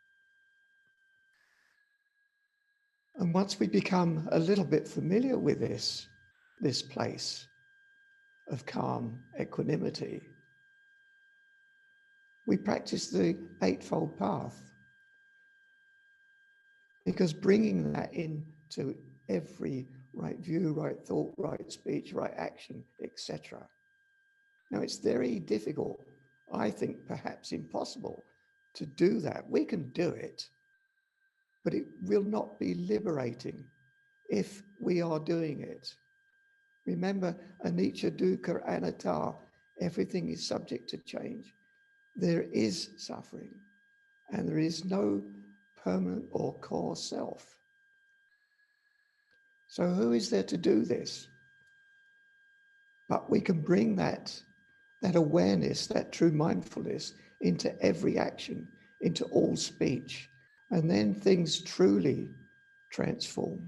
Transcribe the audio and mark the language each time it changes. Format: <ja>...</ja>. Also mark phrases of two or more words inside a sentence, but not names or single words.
<en>And once we become a little bit familiar with this place of calm equanimity, we practice the Eightfold Path, because bringing that into every right view, right thought, right speech, right action, etc. Now, it's very difficult, I think perhaps impossible, to do that. We can do it, but it will not be liberating if we are doing it. Remember,</en> <pi>anicca, dukkha, anatta,</pi> <en>everything is subject to change. There is suffering, and there is no permanent or core self. So who is there to do this? But we can bring that awareness, that true mindfulness into every action, into all speech, and then things truly transform.</en>